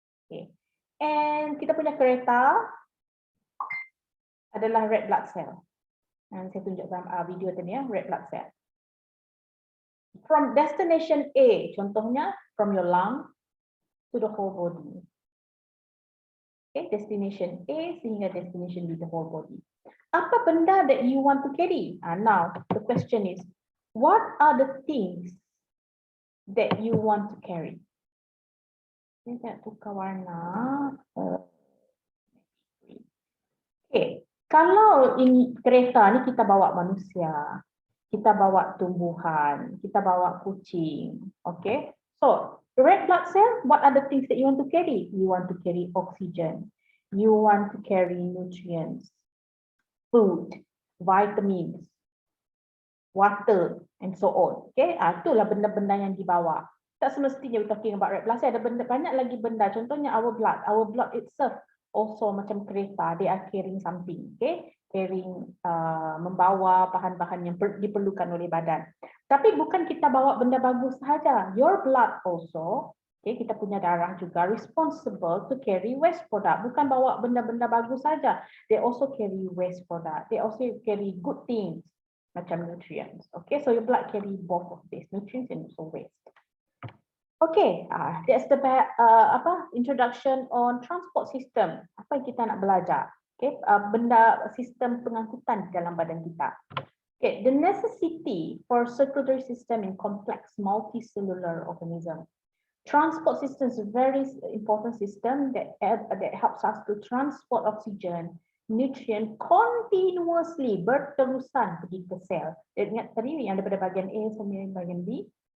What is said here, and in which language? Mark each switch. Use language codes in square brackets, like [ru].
[ms] Okay, and kita punya kereta adalah [en] red blood cell. [ms] Saya tunjuk dalam video tadi ya, [en] red blood cell. From destination A, contohnya from your lung to the whole body. Okay, destination A sehingga destination B, the whole body. [ms] Apa benda [en] that you want to carry? Now the question is, what are the things that you want to carry? [ms] Saya tukar warna. Okay. Kalau ini kereta ni kita bawa manusia, kita bawa tumbuhan, kita bawa kucing, okay? [en] So red blood cell, what are the things that you want to carry? You want to carry oxygen, you want to carry nutrients, food, vitamins, water, and so on. [ms] Okay, itulah benda-benda yang dibawa. Tak semestinya [en] we're talking about red blood cell. [ms] Ada benda, banyak lagi benda. Contohnya [en] our blood itself. Also [ms] macam kereta, [en] they are carrying something, okay? [ms] Carrying, membawa bahan-bahan yang diperlukan oleh badan. Tapi bukan kita bawa benda bagus sahaja. [en] Your blood also, okay, [ms] kita punya darah juga [en] responsible to carry waste product. [ms] Bukan bawa benda-benda bagus saja. [en] They also carry waste product. They also carry good things, macam nutrients. Okay, so your blood carry both of these, nutrients and also waste. Okay, that's the introduction on transport system. [ms] Apa yang kita nak belajar? Okay, benda sistem pengangkutan dalam badan kita. [en] Okay, the necessity for circulatory system in complex multicellular organism. Transport system is a very important system that helps us to transport oxygen, nutrient continuously, [ms] berterusan pergi ke sel. Ingat tadi yang daripada bahagian A sampai bahagian B.